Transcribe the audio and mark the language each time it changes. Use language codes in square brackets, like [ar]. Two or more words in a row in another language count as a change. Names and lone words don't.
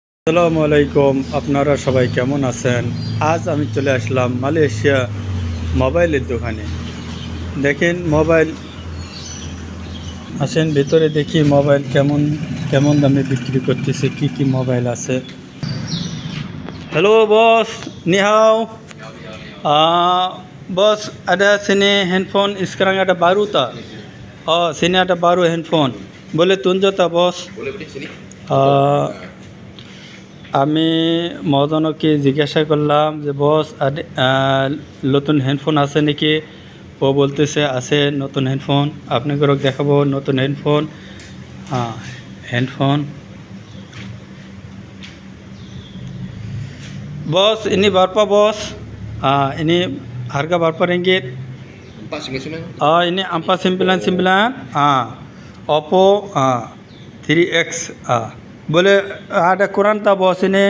[bn] আসসালামু আলাইকুম, আপনারা সবাই কেমন আছেন? আজ আমি চলে আসলাম মালয়েশিয়া মোবাইলের দোকানে। দেখেন মোবাইল, আসেন ভিতরে দেখি মোবাইল কেমন কেমন দামে বিক্রি করতেছে, কি মোবাইল আছে। [ms] Halo bos, [zh] ni hao. [ms] Bos, ada sini handphone sekarang ada baru tak? Oh, sini ada baru handphone. Boleh tunjuk tak bos? Boleh sini. [bn] আমি মহাজনকে জিজ্ঞাসা করলাম যে বস নতুন হ্যান্ডফোন আছে নাকি? ও বলতেছে আছে নতুন হ্যান্ডফোন, আপনাকে দেখাবো নতুন হ্যান্ডফোন। [ms] হ্যান্ডফোন bos, ini berapa bos? Ini harga berapa ringgit? 499. Ini 499. Oppo 3X. Boleh ada kurang tak bos ini?